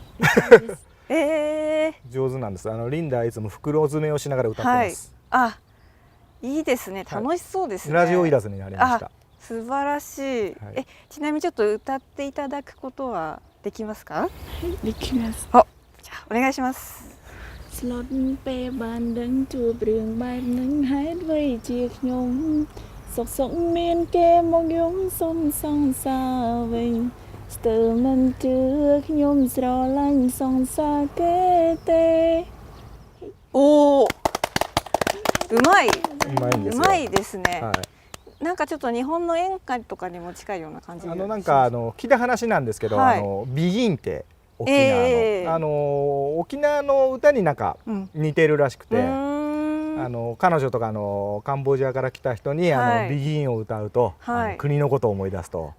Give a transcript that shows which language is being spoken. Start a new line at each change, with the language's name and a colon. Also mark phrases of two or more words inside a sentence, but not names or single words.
Japanese: 上手なんです。リンダはいつも袋詰めをしながら歌ってます。いいですね。楽しそうですね。ラジオいらずになりました。素晴らしい。ちなみにちょっと歌っていただくことはできますか？はい、できます。じゃあお願いします。
Khmer: ស្លុតពេលបានដឹងជួបរឿងបែបនឹងហេតុអ្វីជាខ្ញុំសុខសុខមានគេមកយំសុំសង្សារវិញស្ទើរមិនជឿខ្ញុំស្រឡាញ់សង្សារគេទេ。
Japanese: おお、うまいですね。なんかちょっと日本の演歌とかにも近いような感じ。なんか聞いた話なんですけど、ビギンって沖縄の歌になんか似てるらしくて、彼女とかカンボジアから来た人にビギンを歌うと国のことを思い出すと。